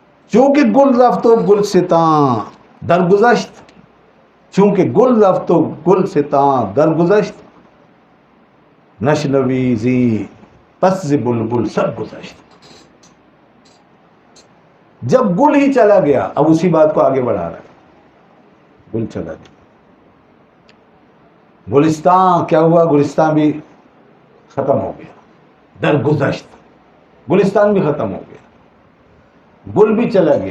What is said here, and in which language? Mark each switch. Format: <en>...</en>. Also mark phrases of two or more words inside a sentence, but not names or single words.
<fa>چونکہ گل رفت و گلستاں درگذشت، چونکہ گل رفت و گلستاں درگذشت، نشنوی زی پس ز بلبل سب گذشت.</fa> <ur>جب گل ہی چلا گیا، اب اسی بات کو آگے بڑھا رہا ہے. گل چلا گیا، گلستان کیا ہوا؟ گلستان بھی ختم ہو گیا. درگذشت، گلستان بھی ختم ہو گیا، گل بھی چلا گیا.</ur>